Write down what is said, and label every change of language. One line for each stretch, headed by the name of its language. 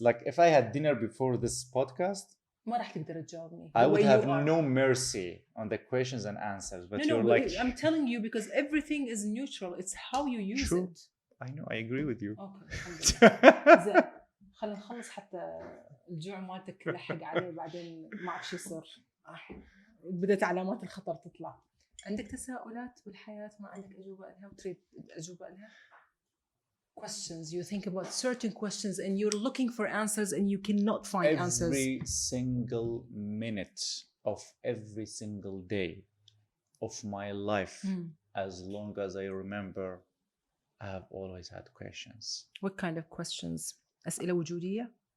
English: If I had dinner before this podcast,
Arabic: ما راح تقدر تجاوبني.
English: I would have no mercy on the questions and answers. But you're like, I'm telling you because everything is neutral. It's how you use True. it. I know. I agree with you. Okay. زين.
Arabic: خلينا نخلص حتى الجوع مالتك لحق عليه بعدين ما اعرف شو يصير. بدأت علامات الخطر تطلع. عندك تساؤلات بالحياة ما عندك أجوبة لها وتريد أجوبة لها؟ Questions.
English: You think about certain questions and you're looking for answers and you cannot find answers. Every single minute of every single day of my life, as long as I remember, I have always had questions. What kind of questions?
Arabic: أسئلة وجودية?